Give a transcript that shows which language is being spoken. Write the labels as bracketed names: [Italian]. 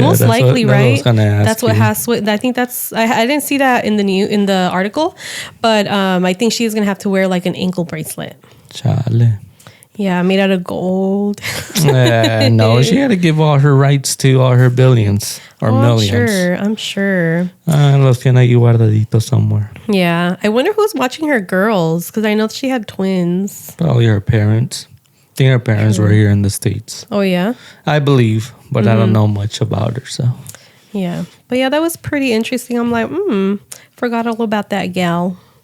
[English] Most likely, right? That's what has. I think that's. I didn't see that in the article, but I think she's going to have to wear like an ankle bracelet. [Spanish] Chale. [English] Yeah, made out of gold. No, she had to give all her rights to all her billions or millions. I'm sure. [Spanish] Los tiene ahí guardaditos somewhere. [English] Yeah. I wonder who's watching her girls, because I know she had twins. Probably her parents. I think her parents were here in the States. Oh, yeah? I believe, but I don't know much about her, so. Yeah. But yeah, that was pretty interesting. I'm like, forgot all about that gal.